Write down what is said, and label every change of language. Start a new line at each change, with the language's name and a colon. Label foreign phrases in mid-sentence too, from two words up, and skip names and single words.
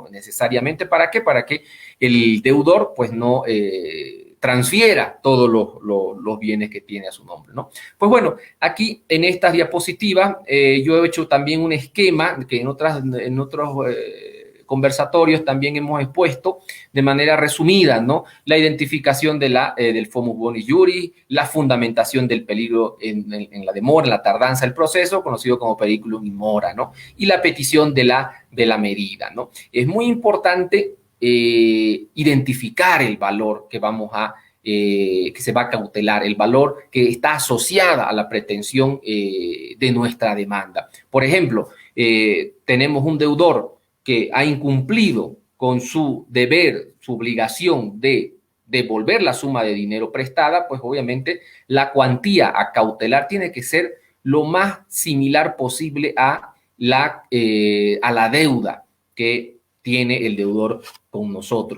Spanish: Necesariamente, ¿para qué? Para que el deudor pues no transfiera todos los bienes que tiene a su nombre, ¿no? Pues bueno, aquí en estas diapositivas yo he hecho también un esquema que en otros conversatorios también hemos expuesto de manera resumida, ¿no? La identificación del
Latin: fomus bonis iuris,
Spanish: la fundamentación del peligro en la demora, en la tardanza del proceso, conocido como
Latin: periculum in mora,
Spanish: ¿no? Y la petición de la medida, ¿no? Es muy importante identificar el valor que que se va a cautelar, el valor que está asociada a la pretensión de nuestra demanda. Por ejemplo, tenemos un deudor que ha incumplido con su deber, su obligación de devolver la suma de dinero prestada, pues obviamente la cuantía a cautelar tiene que ser lo más similar posible a la deuda que tiene el deudor con nosotros.